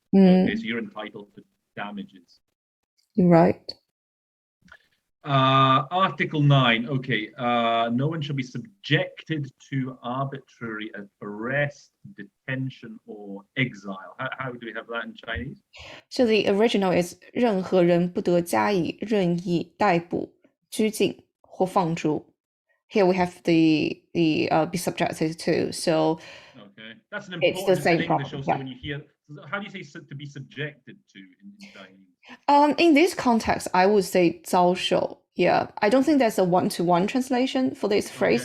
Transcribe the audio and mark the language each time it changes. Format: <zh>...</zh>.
<en>Okay, so you're entitled to damages. Right. Article 9. Okay, no one shall be subjected to arbitrary arrest, detention, or exile. How do we have that in Chinese? So the original is</en> <zh>任何人不得加以任意逮捕、拘禁或放逐.</zh> <en>Here we have the be subjected to. So okay, that's an important. It's the same in English problem. Also, when you hear How do you say to be subjected to in Chinese? In this context, I would say 遭受. Yeah, I don't think there's a one-to-one translation for this phrase.</en>